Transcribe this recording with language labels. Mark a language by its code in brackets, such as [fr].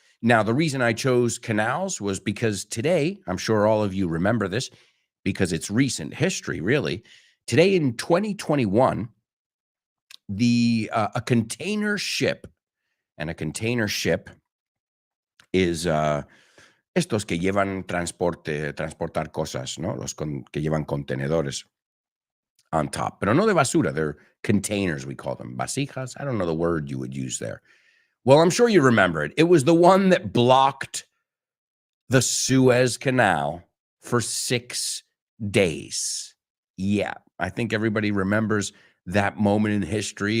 [en] Now, the reason I chose canals was because today, I'm sure all of you remember this because it's recent history, really. Today in 2021, a container ship, and a container ship is [es] estos que llevan transportar cosas, ¿no? Que llevan contenedores [en] on top, [es] pero no de basura. [en] They're containers, we call them. Vasijas. I don't know the word you would use there. Well, I'm sure you remember it. It was the one that blocked the Suez Canal for 6 days. Yeah, I think everybody remembers that moment in history.